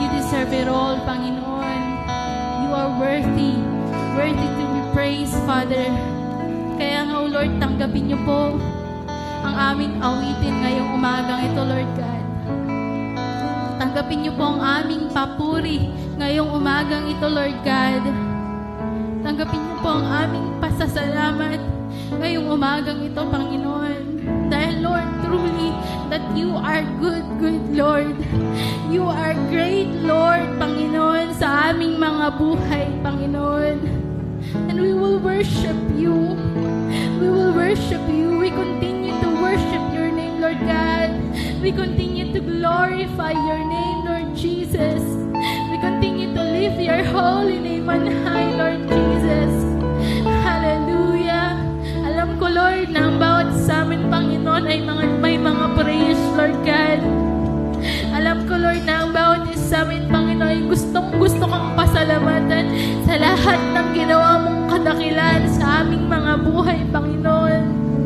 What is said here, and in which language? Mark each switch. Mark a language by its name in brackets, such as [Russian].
[English] deserve it all, Panginoon. You are worthy to be praised, Father. [Filipino] Kaya nga, O Lord, tanggapin niyo po ang aming awitin ngayong umagang ito, Lord God. Tanggapin niyo po ang aming papuri ngayong umagang ito, Lord God. Tanggapin niyo po ang aming pasasalamat ngayong umagang ito, Panginoon. [English] Dahil, Lord, truly, that you are good, Lord. You are great, Lord, Panginoon, [Filipino] sa aming mga buhay, [English] Panginoon. And we will worship you. We will worship you. We continue to worship your name, Lord God. We continue to glorify your name, Lord Jesus. We continue to lift your holy name on high, Lord Jesus. Hallelujah. [Filipino] Alam ko, Lord, na ang bawat sa amin, Panginoon, ay may mga praise, Lord God. Alam ko, Lord, na ang bawat isa sa amin, Panginoon, ay gustong-gusto kang pasalamatan sa lahat ng ginawa mong kadakilan sa aming mga buhay, Panginoon.